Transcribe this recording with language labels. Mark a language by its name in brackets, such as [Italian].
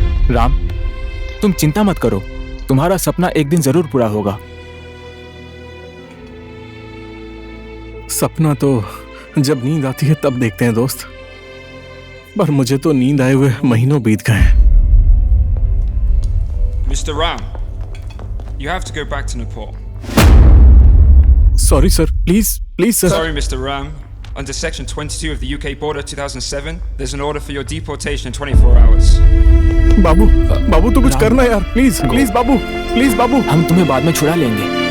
[Hindi] राम, तुम चिंता मत करो, तुम्हारा सपना एक दिन जरूर पूरा होगा। सपना तो जब नींद आती है तब देखते हैं दोस्त, पर मुझे तो नींद आए हुए महीनों बीत गए हैं। [English] Mr. Ram, you have to go back to Nepal. Sorry sir, please sir. Sorry, Mr. Ram. Under Section 22 of the UK Border 2007, there's an order for your deportation in 24 hours. [Hindi] बाबू तू कुछ करना यार, प्लीज बाबू। हम तुम्हें बाद में छुड़ा लेंगे।